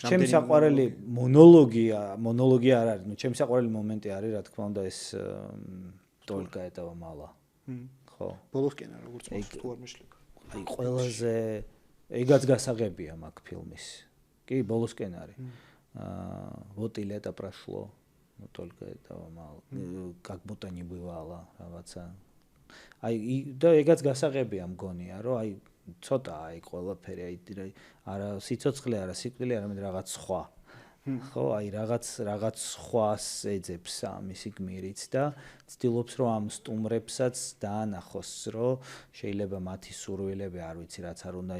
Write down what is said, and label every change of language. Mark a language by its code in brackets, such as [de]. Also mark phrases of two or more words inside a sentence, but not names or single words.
[ka] ჩემი საყვარელი მონოლოგი არ არის ნუ ჩემი საყვარელი მომენტი არის რა თქმა უნდა ეს [ru] только этого мало [ka] ხო ბოლოსკენ არა როგორც თუ არ მეშლება აი ყველაზე ეგაც გასაღებია მაგ ფილმის კი ბოლოსკენ არის [ru] вот и лето прошло ну только этого мало как будто не бывало [ka] რაღაცა აი და ეგაც გასაღებია მგონია რომ აი ცოტა აი ყველაფერი აი არა სიცოცხლე არა სიკვდილი არამედ რაღაც სხვა ხო აი რაღაც სხვას ეძებს მისი გმირიც და ცდილობს რომ ამ სტუმრებსაც დაანახოს რომ შეიძლება მათი სურვილები არ ვიცი რაც არ უნდა